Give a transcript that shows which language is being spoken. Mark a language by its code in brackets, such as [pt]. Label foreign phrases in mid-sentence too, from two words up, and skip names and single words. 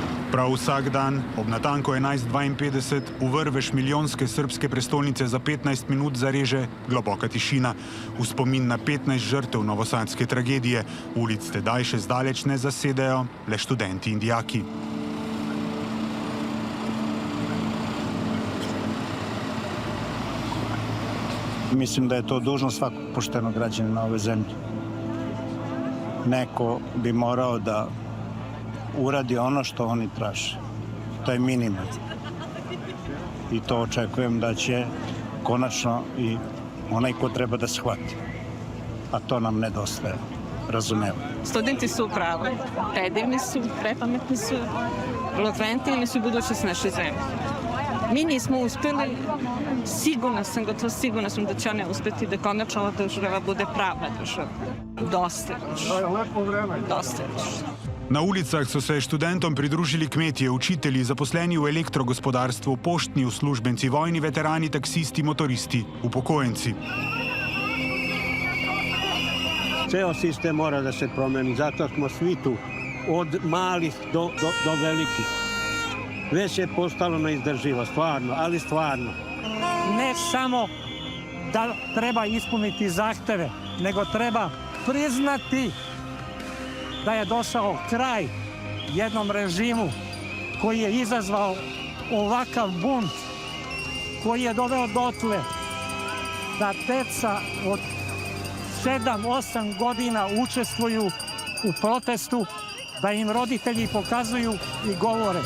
[sl] Prav vsak dan ob natanko 11:52 v vrvež milijonske srbske prestolnice za 15 minut zareže globoka tišina. V spomin na 15 žrtev novosadske tragedije ulic tedaj še zdaleč ne zasedajo le študenti in dijaki. [sr] Mislim da je to dužnost svakog poštenog građanina ove zemlje. Neko bi morao da uradi ono što oni traže. To je minimum. I to očekujem da će konačno i onaj ko treba da shvati. A to nam nedostaje. Razumemo. Studenti su u pravu. Predivni su, prepametni su, elokventni ili su budućnost naše zemlje. Mi nismo uspeli, sigurna sam da će one uspeti da konačno ova država bude pravna država. Dosta još. [sl] Na ulicah so se študentom pridružili kmetje, učitelji, zaposleni v elektrogospodarstvu, poštni uslužbenci, vojni veterani, taksisti, motoristi, upokojenci. [sr] Ceo sistem mora da se promeni, zato smo svi tu, od malih do velikih. Već je postalo neizdrživo, stvarno, ali stvarno. Ne samo da treba ispuniti zahteve, nego treba priznati da je došao kraj jednom režimu koji je izazvao ovakav bunt, koji je doveo dotle da deca od 7-8 godina učestvuju u protestu, da im roditelji pokazuju i govore.